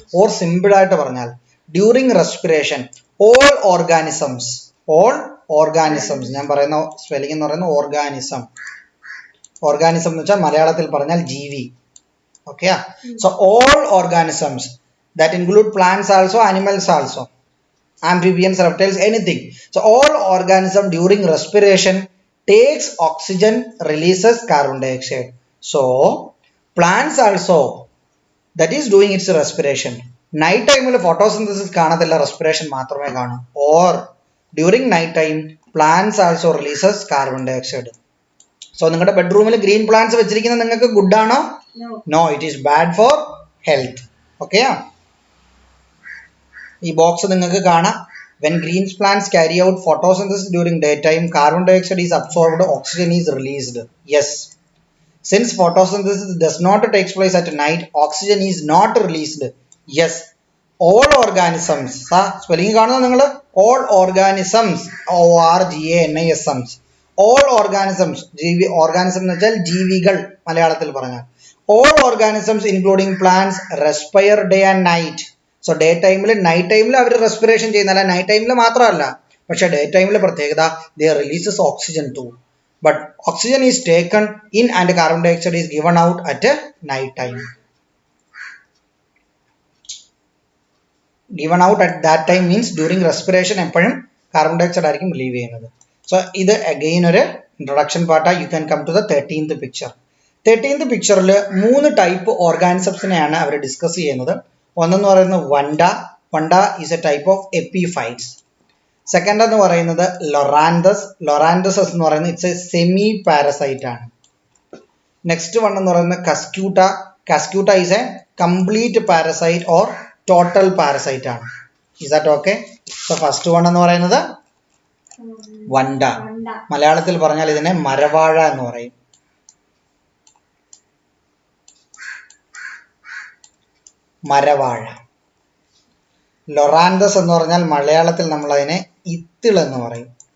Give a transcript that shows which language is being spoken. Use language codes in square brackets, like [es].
[ml] Or simple ആയിട്ട് പറഞ്ഞാൽ during respiration all organisms ഞാൻ പറയുന്ന സ്പെല്ലിംഗ് എന്ന് പറയുന്ന ഓർഗാനിസം എന്ന് വെച്ചാൽ മലയാളത്തിൽ പറഞ്ഞാൽ ജീവി. [en] Okay, so all organisms that include plants also, animals also, amphibians, reptiles, anything. So all organism during respiration takes oxygen, releases carbon dioxide. So plants also that is doing its respiration. [ml] Night time il photosynthesis കാണത്തില്ല, respiration മാത്രമേ കാണൂ. [en] Or during night time plants also releases carbon dioxide. [ml] So നിങ്ങളുടെ ബെഡ്റൂമിൽ green plants വെച്ചിരിക്കുന്നത് നിങ്ങൾക്ക് good ആണോ? [en] No, it is bad for health. Okay? [ml] ഈ box നിങ്ങൾക്ക് കാണാം. [en] When green plants carry out photosynthesis during daytime, carbon dioxide is absorbed, oxygen is released. Yes. Since photosynthesis does not take place at night, oxygen is not released. Yes. All organisms, spelling [ml] കാണുന്നോ നിങ്ങൾ? [en] All organisms, ORGANISMs. All organisms, [ml] organism എന്ന് വെച്ചാൽ ജീവികൾ മലയാളത്തിൽ പറഞ്ഞാൽ. [en] All organisms including plants respire day and night. [ml] So day ടൈമിൽ night ടൈമിൽ അവർ respiration ചെയ്യുന്നല്ല, night ടൈമിൽ മാത്രമല്ല, പക്ഷെ ഡേ ടൈമിൽ പ്രത്യേകത [en] They releases oxygen too. but oxygen is taken in and carbon dioxide is given out at night time. Given out at that time means during respiration എപ്പോഴും carbon dioxide [ml] ആയിരിക്കും relieve ചെയ്യുന്നത്. [en] So ഇത് again ഒരു introduction part. You can come to the 13th picture. [ml] 13th pictureൽ 3 type ഓർഗാനിസംസിനെയാണ് our discuss ചെയ്യുന്നത്. ഒന്നെന്ന് പറയുന്നത് വണ്ട. [en] Vanda is a type of epiphytes. [ml] Second എന്ന് പറയുന്നത് ലൊറാന്തസ്. ലൊറാന്തസ് എന്ന് പറയുന്നത് [en] it's a semi parasite [ml] ആണ്. നെക്സ്റ്റ് വൺ എന്ന് പറയുന്നത് Cuscuta. [en] Cuscuta is a complete parasite or total parasite ആണ്. Is that okay? [ml] So first one എന്ന് പറയുന്നത് വണ്ട. മലയാളത്തിൽ പറഞ്ഞാൽ ഇതിനെ മരവാഴ എന്ന് പറയും. മരവാഴ. ലൊറാന്തസ് എന്ന് പറഞ്ഞാൽ മലയാളത്തിൽ നമ്മൾ അതിനെ ഇത്തിൾ എന്ന് പറയും.